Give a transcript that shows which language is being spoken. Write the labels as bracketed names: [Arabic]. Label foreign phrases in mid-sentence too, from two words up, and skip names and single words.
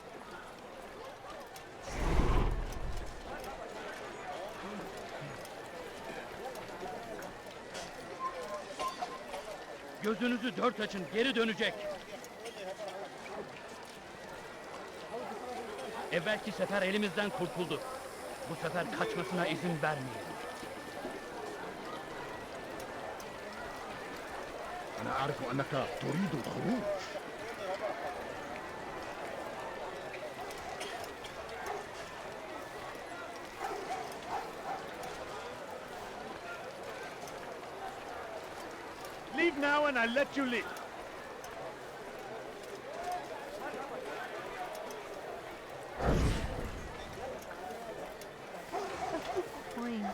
[Turkish] Gözünüzü dört açın, geri dönecek. Evvelki sefer elimizden kurtuldu. Bu sefer kaçmasına izin vermeyelim. [Arabic] أنا أعرف أنك تريد الخروج. [English] Leave now and I'll let you live. A few coins.